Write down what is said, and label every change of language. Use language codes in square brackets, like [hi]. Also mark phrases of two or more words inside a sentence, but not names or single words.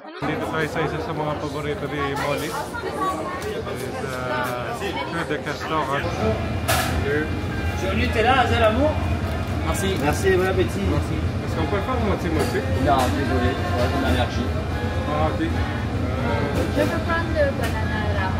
[tl] Dito tayo sa isa sa mga paborito ni Molly. [fr] Tour de Castor. Sur Nutella, à l'amour. Merci. Merci, bon appétit. Merci. Est-ce qu'on peut faire moitié-moitié? Non, désolé, j'ai une allergie. Ah, ok. Je peux prendre le banana rama.